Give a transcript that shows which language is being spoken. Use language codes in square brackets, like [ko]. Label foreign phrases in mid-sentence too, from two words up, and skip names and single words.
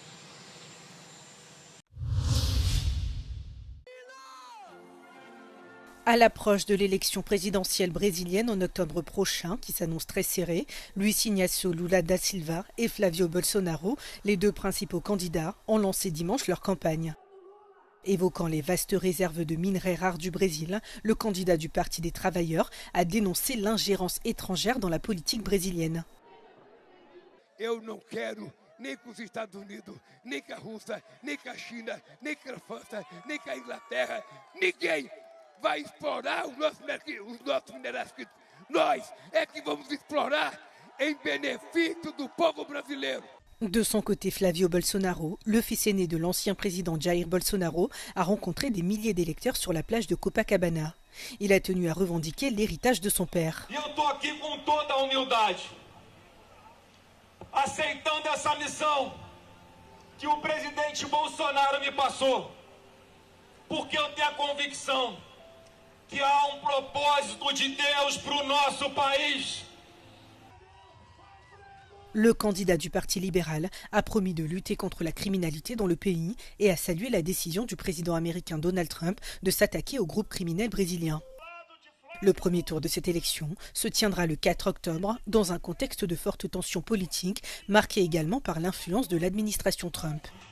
[fr] À l'approche de l'élection présidentielle brésilienne en octobre prochain, qui s'annonce très serrée, Luiz Inácio Lula da Silva et Flávio Bolsonaro, les deux principaux candidats, ont lancé dimanche leur campagne. Évoquant les vastes réserves de minerais rares du Brésil, le candidat du Parti des travailleurs a dénoncé l'ingérence étrangère dans la politique brésilienne. [pt] Nem com os Estados Unidos, nem com a Rússia, nem com a China, nem com a França, nem com a Inglaterra. Ninguém vai explorar os nossos minerais. Nós é que vamos explorar em benefício do povo brasileiro. [fr] De son côté, Flávio Bolsonaro, le fils aîné de l'ancien président Jair Bolsonaro, a rencontré des milliers d'électeurs sur la plage de Copacabana. Il a tenu à revendiquer l'héritage de son père. [pt] Eu estou aqui com toda a humildade, aceitando essa missão que o presidente Bolsonaro me passou, porque eu tenho a convicção que há propósito de Deus para o nosso país. [fr] Le candidat du Parti libéral a promis de lutter contre la criminalité dans le pays et a salué la décision du président américain Donald Trump de s'attaquer au groupe criminel brésilien. Le premier tour de cette élection se tiendra le 4 octobre dans un contexte de forte tension politique marqué également par l'influence de l'administration Trump.